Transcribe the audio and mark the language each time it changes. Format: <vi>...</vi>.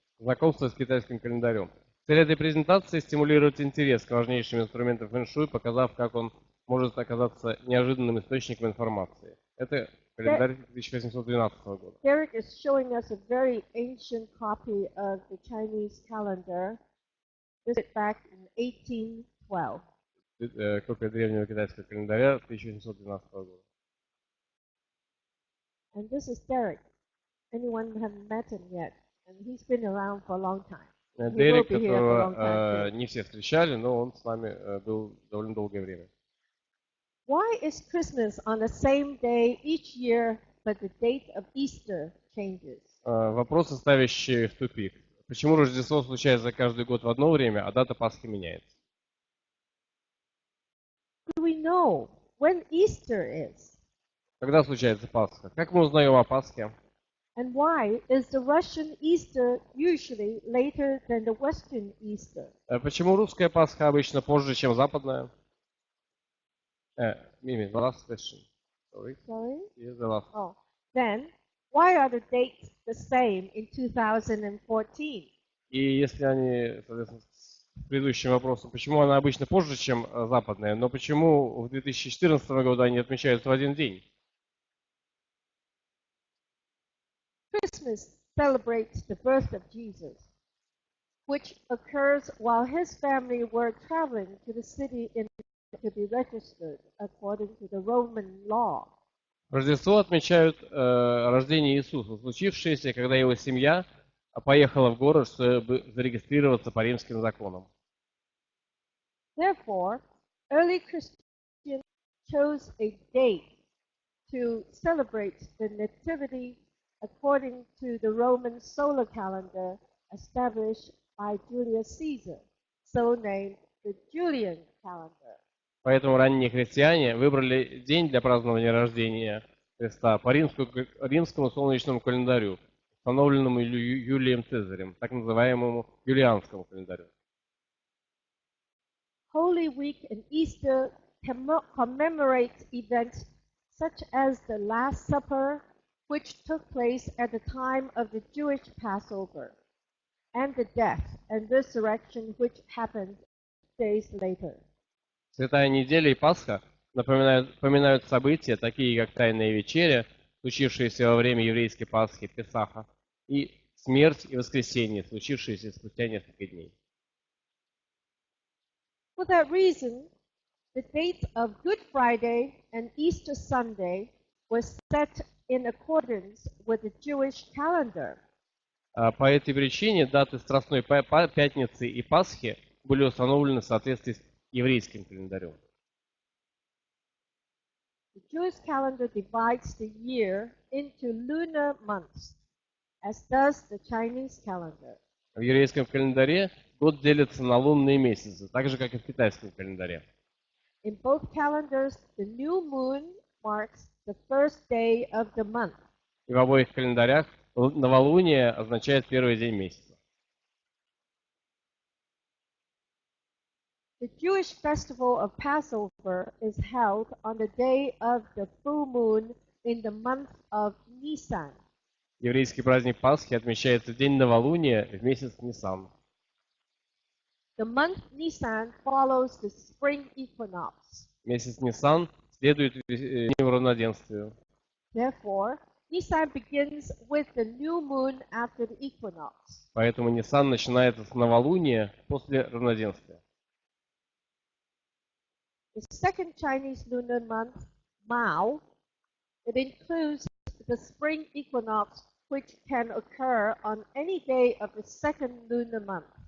<ru>Знакомство с китайским календарем. Цель этой презентации – стимулировать интерес к важнейшим инструментам фэн-шуй, показав, как он может оказаться неожиданным источником информации. Это календарь 1812 года.</ru> <en>Derek is showing us a very ancient copy of the Chinese calendar, dated back in 1812.</en> <ru>Копия древнего китайского календаря 1812 года.</ru> <en>And this is Derek. Anyone haven't met him yet, and he's been around for a long time.</en> <ru>Дерек, которого не все встречали, но он с нами был довольно долгое время.</ru> <en>Why is Christmas on the same day each year, but the date of Easter changes?</en> <ru>Вопросы, ставящие в тупик. Почему Рождество случается каждый год в одно время, а дата Пасхи меняется?</ru> <en>Do we know when Easter is?</en> <ru>Когда случается Пасха? Как мы узнаем о Пасхе?</ru> <en>And why is the Russian Easter usually later than the Western Easter?</en> <ru>Почему русская Пасха обычно позже, чем западная?</ru> <en>Mimi, the last question. Sorry. Yes, the last. Oh, then why are the dates the same in 2014?</en> <ru>И если они, соответственно, с предыдущим вопросом, почему она обычно позже, чем западная, но почему в 2014 году они отмечаются в один день?</ru> <en>Christmas celebrates the birth of Jesus, which occurs while his family were traveling to the city in to be registered according to the Roman law.</en> <ru>Рождество отмечают рождение Иисуса, случившееся, когда его семья поехала в город, чтобы зарегистрироваться по римским законам.</ru> <en>Therefore, early Christians chose a date to celebrate the nativity according to the Roman solar calendar established by Julius Caesar, so named the Julian calendar.</en> <ru>Поэтому ранние христиане выбрали день для празднования рождения Христа по римскому солнечному календарю, установленному Юлием Цезарем, так называемому юлианскому календарю.</ru> <en>Holy Week and Easter commemorate events such as the Last Supper, which took place at the time of the Jewish Passover, and the death and resurrection which happened days later.</en> <ru>Святая неделя и Пасха напоминают события, такие как Тайная вечеря, случившиеся во время еврейской Пасхи, Песаха, и смерть и воскресение, случившиеся спустя несколько дней.</ru> <en>For that reason, the dates of Good Friday and Easter Sunday were set in accordance with the Jewish calendar.</en> <ru>По этой причине даты Страстной Пятницы и Пасхи были установлены в соответствии с еврейским календарем.</ru> <en>The Jewish calendar divides the year into lunar months, as does the Chinese calendar.</en> <ru>В еврейском календаре год делится на лунные месяцы, так же, как и в китайском календаре.</ru> <en>In both calendars, the new moon marks the first day of the month.</en> <ru>И в обоих календарях новолуние означает первый день месяца.</ru> <en>The Jewish festival of Passover is held on the day of the full moon in the month of Nisan.</en> <ru>Еврейский праздник Пасхи отмечается в день новолуния в месяц Нисан.</ru> <en>The month Nisan follows the spring equinox.</en> <ru>Месяц Нисан следует весеннему равноденствию.</ru> <en>Therefore, Nisan begins with the new moon after the equinox.</en> <ru>Поэтому Нисан начинается с новолуния после равноденствия.</ru> <en>The second Chinese lunar month, Mao, it includes the spring equinox which can occur on any day of the second lunar month.</en>